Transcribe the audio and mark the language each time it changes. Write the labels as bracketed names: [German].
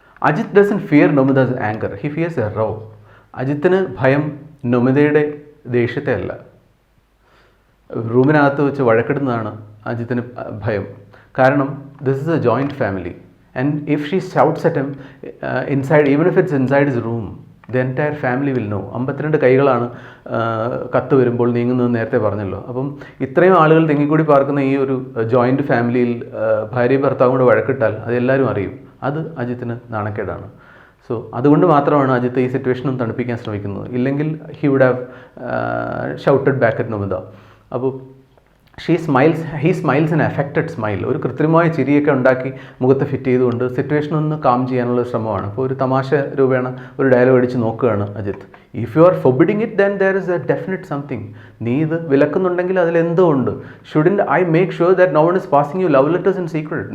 [English] Ajit doesn't fear Namita's anger, he fears a row. [Malayalam] അജിത്തിന് ഭയം നമിതയുടെ ദേഷ്യത്തെ അല്ല, റൂമിനകത്ത് വെച്ച് വഴക്കിടുന്നതാണ് അജിത്തിന് ഭയം. കാരണം [English] This is a joint family. And if she shouts at him inside, even if it's inside his room, the entire family will know. [Malayalam] 52 കൈകളാണ് കത്ത് വരുമ്പോൾ നീങ്ങുന്നത് നേരത്തെ പറഞ്ഞല്ലോ. അപ്പം ഇത്രയും ആളുകൾ തിങ്ങിക്കൂടി പാർക്കുന്ന ഈ ഒരു ജോയിൻറ്റ് ഫാമിലിയിൽ ഭാര്യയും ഭർത്താവും കൂടെ വഴക്കിട്ടാൽ അതെല്ലാവരും അറിയും. അത് അജിത്തിന് നാണക്കേടാണ്. സോ അതുകൊണ്ട് മാത്രമാണ് അജിത്ത് ഈ സിറ്റുവേഷനും തണുപ്പിക്കാൻ ശ്രമിക്കുന്നത്. ഇല്ലെങ്കിൽ [English] He would have shouted back at Namita. [Malayalam] അപ്പോൾ [English] he smiles an affected smile. [Malayalam] ഒരു കൃത്രിമമായ ചിരിയൊക്കെ ഉണ്ടാക്കി മുഖത്ത് ഫിറ്റ് ചെയ്തുകൊണ്ട് സിറ്റുവേഷൻ ഒന്ന് കാം ചെയ്യാനുള്ള ശ്രമമാണ്. അപ്പോൾ ഒരു തമാശ രൂപേണ ഒരു ഡയലോഗ് അടിച്ച് നോക്കുകയാണ് Ajith. [English] If you are forbidding it then there is a definite something. [Malayalam] നീ ഇത് വിലക്കുന്നുണ്ടെങ്കിൽ അതിലെന്തോ ഉണ്ട്. [English] Shouldn't I make sure that no one is passing you love letters in secret.